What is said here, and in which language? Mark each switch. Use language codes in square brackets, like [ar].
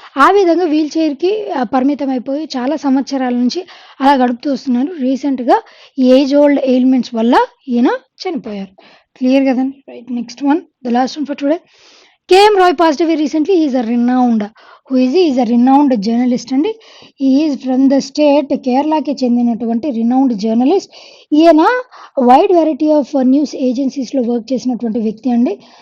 [te] ఆ విధంగా వీల్ చైర్కి పరిమితం అయిపోయి చాలా సంవత్సరాల నుంచి అలా గడుపుతూ వస్తున్నారు. రీసెంట్గా ఏజ్ ఓల్డ్ ఎయిల్మెంట్స్ వల్ల ఈయన చనిపోయారు. క్లియర్ కదండి. [en] Right. Next one, the last one for today. K M Roy passed away recently. He is a renowned. Who is he? He is a renowned journalist అండి. He is from the state [te] కేరళకి చెందినటువంటి [en] renowned journalist. [te] ఈయన wide variety of news ఏజెన్సీస్లో work చేసినటువంటి వ్యక్తి అండి.